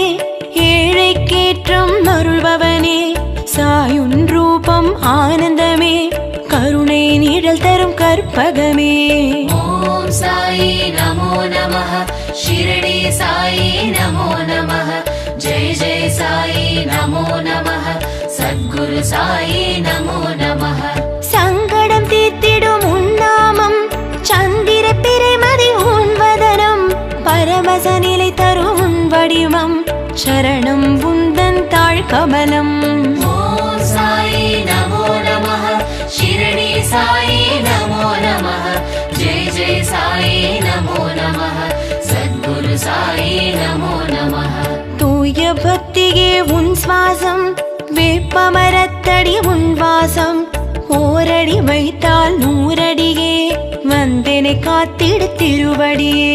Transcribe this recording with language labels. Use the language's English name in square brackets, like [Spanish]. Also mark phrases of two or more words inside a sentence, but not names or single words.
[Tamil] ஏழைக்கேற்றம் அருள்பவனே சாயுன் ரூபம் ஆனந்தமே கருணை நிழல் தரும் கற்பகமே। [Sanskrit] ओम साई नमो नमः शिरडी साई नमो नमः जय जय साई नमो नमः सद्गुरु साई नमो नमः। [Tamil] சங்கடம் தீர்த்திடும் உன் நாமம் சந்திர பிறைமதி உன் வதனம் பரமச நிலை தரும் உன் வடிவம் சரணம் உந்தன் தாழ் கமலம்। [Sanskrit] ओम साई नमो नमः शिरडी साई नमो नमः जय जय साई नमो नमः सद्गुरु साई नमो नमः। [Tamil] தூய பக்தியே உன் சுவாசம் வேப்பமரத்தடி உன் வாசம் ஓரடி வைத்தால் நூறடியே வந்தெனை காத்திடு திருவடியே।